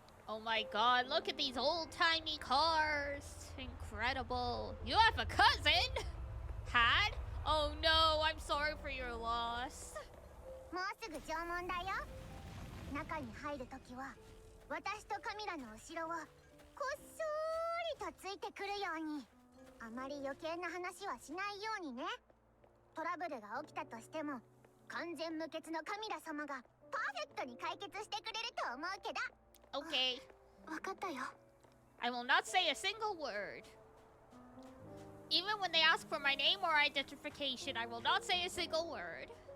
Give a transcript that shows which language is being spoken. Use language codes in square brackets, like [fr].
[en] Oh my god, look at these old-timey cars. Incredible. You have a cousin? Had? Oh no, I'm sorry for your loss. [ja] もうすぐ縄文だよ。中に入るときは私とカミラの後ろをこっそりとついてくるように。あまり余計な話はしないようにね。トラブルが起きたとしても完全無欠のカミラ様がパーフェクトに解決してくれると思うけど。 [en] Okay. [ja] わかったよ。 [en] I will not say a single word. Even when they ask for my name or identification, I will not say a single word.